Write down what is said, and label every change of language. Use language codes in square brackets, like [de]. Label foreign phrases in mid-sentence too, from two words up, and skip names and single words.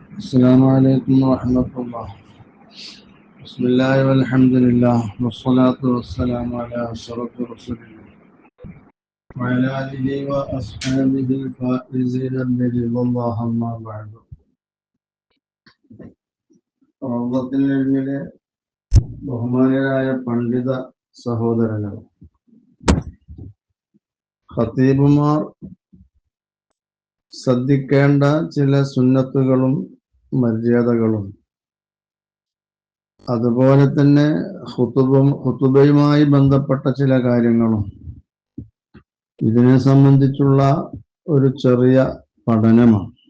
[ar] السلام عليكم ورحمة الله. بسم الله والحمد لله والصلاة والسلام على أشرف رسول الله وعلى آله وأصحابه الفائزين برضا الله أما بعد. [ml] റൗളത്തുൽ ഇൽമിലെ ബഹുമാനരായ പണ്ഡിത സഹോദരങ്ങൾ, ഖതീബുമാർ ശ്രദ്ധിക്കേണ്ട ചില സുന്നത്തുകളും മര്യാദകളും, അതുപോലെ തന്നെ ഖുതുബയുമായി ബന്ധപ്പെട്ട ചില കാര്യങ്ങളും, ഇതിനെ സംബന്ധിച്ചുള്ള ഒരു ചെറിയ പഠനമാണ്.